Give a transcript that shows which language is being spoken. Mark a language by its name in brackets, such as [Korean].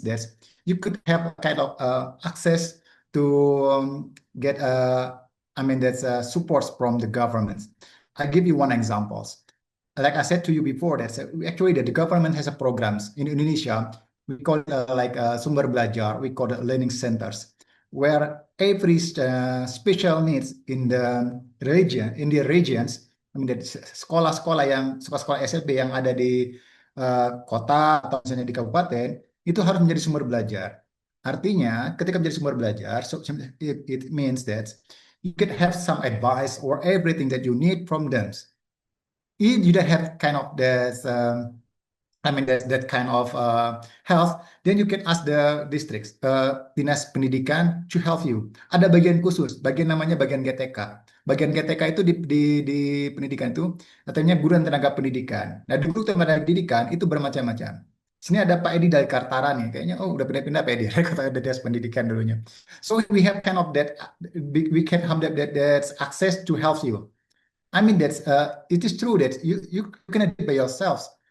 [English] That you could have a kind of access to get I mean, that's supports from the government. I give you one example. Like I said to you before, that's actually that the government has a programs in Indonesia. We call it like Sumber Belajar. We call it learning centers, where every special needs in the regions, I mean, [Indonesian] sekolah-sekolah SMP yang ada di kota atau misalnya di kabupaten itu harus menjadi sumber belajar. Artinya, ketika menjadi sumber belajar, [English] so it means that you can have some advice or everything that you need from them. If you don't have kind of that, that kind of health, then you can ask the districts, dinas pendidikan to help you. [Indonesian] Ada bagian khusus, bagian namanya bagian GTK. Bagian GTK itu di pendidikan itu, katanya guru dan tenaga pendidikan. Nah, di guru tenaga pendidikan itu bermacam-macam. Sini ada Pak Edi dari Kartara nih, kayaknya udah pindah-pindah Pak Edi, kata ada dinas pendidikan dulunya. [English] So we have kind of that, we can have that access to help you. I mean that's it is true that you can do it by yourselves.